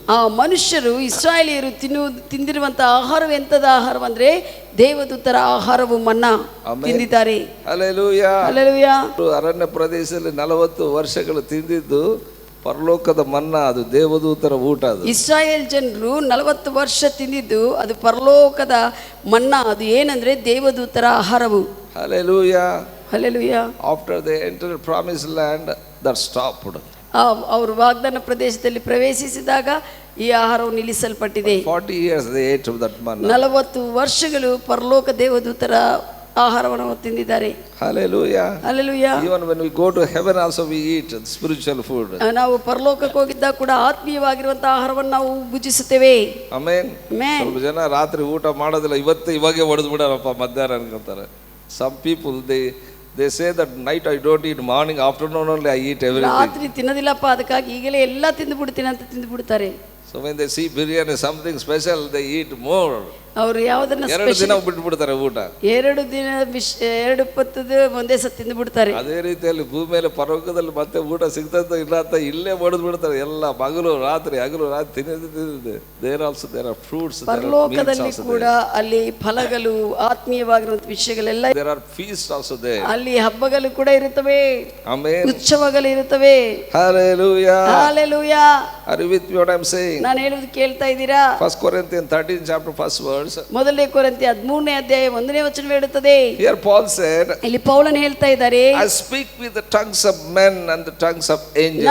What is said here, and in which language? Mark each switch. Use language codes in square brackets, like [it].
[kn] ಆ ಮನುಷ್ಯರು ಇಸ್ರಾಯೇಲಿಯರು ತಿಂದಿರುವಂತಹ ಆಹಾರವು ಎಂತದ ಆಹಾರವಂದ್ರೆ ದೇವದೂತರ ಆಹಾರವು ಮನ್ನಾ ತಿಂದಿದ್ದಾರೆ. [en] Hallelujah. Hallelujah. [kn] ಅರಣ್ಯ ಪ್ರದೇಶದಲ್ಲಿ 40 ವರ್ಷಗಳು ತಿಂದಿದ್ದು ಪರಲೋಕದ ಮನ್ನಾ, ಅದು ದೇವದೂತರ ಊಟ. ಅದು ಇಸ್ರಾಯೇಲ್ ಜನರು 40 ವರ್ಷ ತಿಂದಿದ್ದು ಅದು ಪರಲೋಕದ ಮನ್ನಾ. ಅದು ಏನಂದ್ರೆ ದೇವದೂತರ ಆಹಾರವು. Hallelujah. Hallelujah. [en] After they entered promised land, that stopped. [kn] ಅವರು ವಾಗ್ದಾನ ಪ್ರದೇಶದಲ್ಲಿ ಪ್ರವೇಶಿಸಿದಾಗ ಈ ಆಹಾರವು ನಿಲ್ಲಿಸಲ್ಪಟ್ಟಿದೆ. [en] 40 years they ate of that manna. [kn] 40 ವರ್ಷಗಳು ಪರಲೋಕ ದೇವದೂತರ ಆಹಾರವನ್ನು ತಿಂದಿದ್ದಾರೆ. [en] Hallelujah. Hallelujah. Even when we go to heaven also we eat spiritual food. [kn] ನಾವು ಪರಲೋಕಕ್ಕೆ ಹೋಗಿದ್ದಾಗ ಕೂಡ ಆತ್ಮೀಯವಾಗಿರುವಂತಹ ಆಹಾರವನ್ನು ನಾವು ಭುಜಿಸುತ್ತೇವೆ. [en] Amen. Amen. [kn] ಸ್ವಲ್ಪ ಜನ ರಾತ್ರಿ ಊಟ ಮಾಡೋದಿಲ್ಲ, ಇವಾಗೆ ಹೊಡೆದು ಬಿಡಾರಪ್ಪ ಮಧ್ಯಾಹ್ನ ಅನ್ಕೊಂತಾರೆ. [en] Some people they say that night I don't eat, morning afternoon only I eat everything. [kn] ರಾತ್ರಿ ತಿನ್ನೋದಿಲ್ಲಪ್ಪ, ಅದಕ್ಕಾಗಿ ಈಗಲೇ ಎಲ್ಲ ತಿಂದು ಬಿಡ್ತೀನಿ ಅಂತ ತಿಂದು ಬಿಡ್ತಾರೆ. [en] So when they see biryani something special, they eat more. [kn] ಅವರು ಯಾವುದನ್ನ ಎರಡು ದಿನ ಬಿಟ್ಟು ಬಿಡ್ತಾರೆ ಊಟ. 2 ದಿನ 2 ಪತ್ತದ ಒಂದೇ ಸತಿ ತಿಂದು ಬಿಡ್ತಾರೆ. ಅದೇ ರೀತಿಯಲ್ಲಿ ಭೂಮಿ ಮೇಲೆ ಪರಲೋಕದಲ್ಲಿ ಮತ್ತೆ ಊಟ ಸಿಗ್ತದೆ ಇಲ್ಲ ಅಂತ ಇಲ್ಲೇ ಬಡಿದು ಬಿಡ್ತಾರೆ. ಎಲ್ಲ ಹಗಲು ರಾತ್ರಿ ತಿನ್ನೋದು. [en] There also there are fruits. [kn] ಪರಲೋಕದಲ್ಲಿ ಕೂಡ ಅಲ್ಲಿ ಫಲಗಳು ಆತ್ಮೀಯವಾಗಿರುವಂತ ವಿಷಯಗಳೆಲ್ಲ. [en] There are feast also there. [kn] ಅಲ್ಲಿ ಹಬ್ಬಗಳು ಕೂಡ ಇರುತ್ತವೆ. ಆಮೆನ್. ಉತ್ಸವಗಳು ಇರುತ್ತವೆ. [en] Hallelujah. Hallelujah. Are you with me what I am saying? [kn] ನಾನು ಹೇಳುವುದು ಕೇಳ್ತಾ ಇದ್ದೀರಾ? [en] 1 Corinthians 13 chapter first verse. [kn] ಮೊದಲನೇ ಕೊರಿಂಥಿ 13ನೇ ಅಧ್ಯಾಯ 1ನೇ ವಚನ ಹೇಳುತ್ತದೆ. [en] Here Paul said, [kn] ಇಲ್ಲಿ ಪೌಲನು ಹೇಳ್ತಾ ಇದ್ದಾರೆ, [en] I speak with the tongues of men and the tongues of angels.